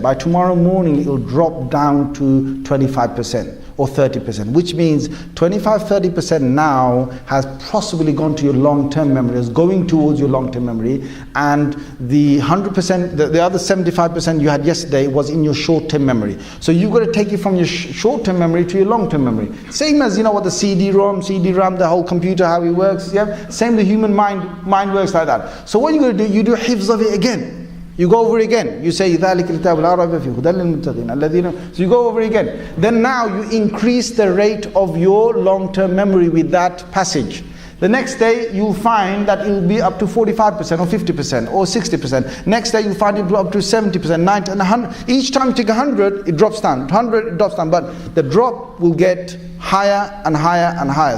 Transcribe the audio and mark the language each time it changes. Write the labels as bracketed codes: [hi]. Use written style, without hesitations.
[en] By tomorrow morning, it will drop down to 25% or 30%, which means 25-30% now has possibly gone to your long-term memory, is going towards your long-term memory, and the 100%, the other 75% you had yesterday was in your short-term memory. So you've got to take it from your short-term memory to your long-term memory. Same as, you know, what the CD-ROM, CD-RAM, the whole computer, how it works. Yeah, same, the human mind works like that. So what you're going to do, you do hifz of it again. You go over again. You say, [ar] ذَلِكَ الْكِتَابُ لَا رَيْبَ فِيهِ هُدًى لِلْمُتَّقِينَ الَّذِينَ. [en] So you go over again. Then now you increase the rate of your long-term memory with that passage. The next day you'll find that it will be up to 45% or 50% or 60%. Next day you'll find it up to 70%, 90 and 100. Each time you take 100, it drops down. 100, it drops down. But the drop will get higher and higher and higher.